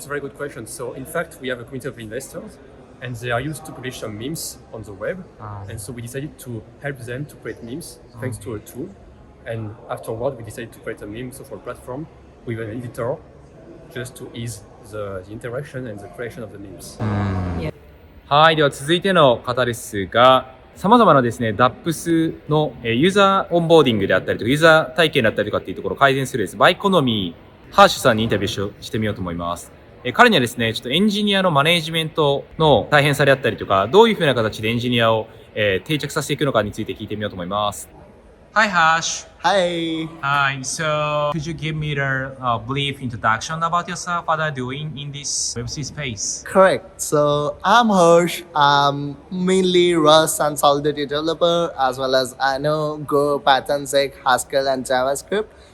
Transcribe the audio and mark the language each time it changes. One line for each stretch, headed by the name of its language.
English: That's a very good question. So in fact, we have a community of investors, and they are used to publish some memes on the web. And so we decided to help them to create memes thanks to a tool. And afterward, we decided to create a meme social platform with an editor just to ease the interaction and the creation of the memes.
Japanese: はい、では続いての方ですが、様々なですね、DApps のユーザーオンボーディングであったりとか、ユーザー体験だったりとかっていうところを改善するです、バイコノミー、ハーシュさんにインタビューしてみようと思います。彼にはですね、ちょっとエンジニアのマネージメントの大変さであったりとか、どういうふうな形でエンジニアを定着させていくのかについて聞いてみようと思います。
English: Hi, Hash. Hi. Hi. So, could you give me the brief introduction about yourself? What are you doing in this web3 space? Correct. So I'm Harsh. I'm mainly Rust and Solidity developer, as well as I know Go, Python, Zig, Haskell, and JavaScript.